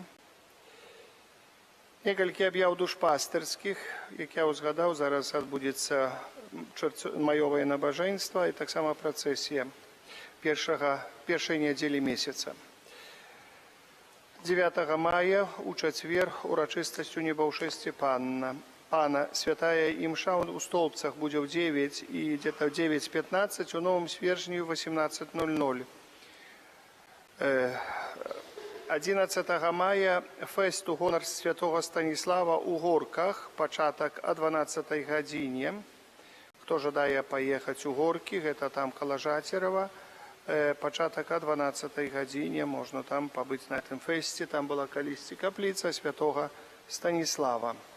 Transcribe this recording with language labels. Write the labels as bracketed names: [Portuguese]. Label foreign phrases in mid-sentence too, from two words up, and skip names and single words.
[Belarusian] Некалькі аб'яў душпастырскіх, як я узгадаў, зараз адбудзецца маёвае набажэнства і таксама працэсія першай нядзелі месяца. 9 мая у чацвер урачыстасць у небаўшэсці Пана, святая імша у столбцах будзе ў 9 і [Russian] где-то в [Belarusian] 9:15, у Новым Свержні в 18:00. 11 мая фэст у гонар святого Станіслава у Горках, пачатак о 12 гадзіне. Хто жадае паехаць у Горкі, гэта там каля Жацерава, пачатак о 12 гадзіне, можна там пабыць на гэтым фэсце, там была калісьці капліца святого Станіслава.